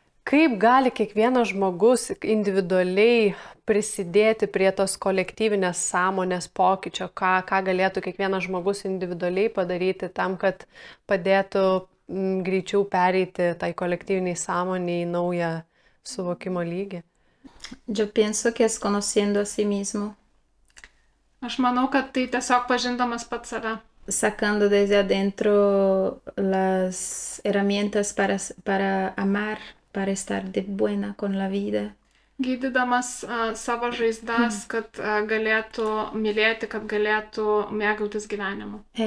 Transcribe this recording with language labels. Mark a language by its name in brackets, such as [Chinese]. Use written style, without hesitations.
[Lithuanian] Kaip gali kiekvienas žmogus individualiai prisidėti prie tos kolektyvinės sąmonės pokyčio, ką galėtų kiekvienas žmogus individualiai padaryti tam, kad padėtų greičiau pereiti tai kolektyviniai sąmoniai į naują suvokimo lygį? [Spanish] Yo pienso que es conociendo a sí mismo. [Lithuanian] Aš manau, kad tai tiesiog pažindamas pats save. [Spanish] Sacando desde adentro las herramientas para amar, para estar de buena con la vida. [Lithuanian] Gydydamas savo žaizdas, kad galėtų mylėti, kad galėtų mėgautis gyvenimu.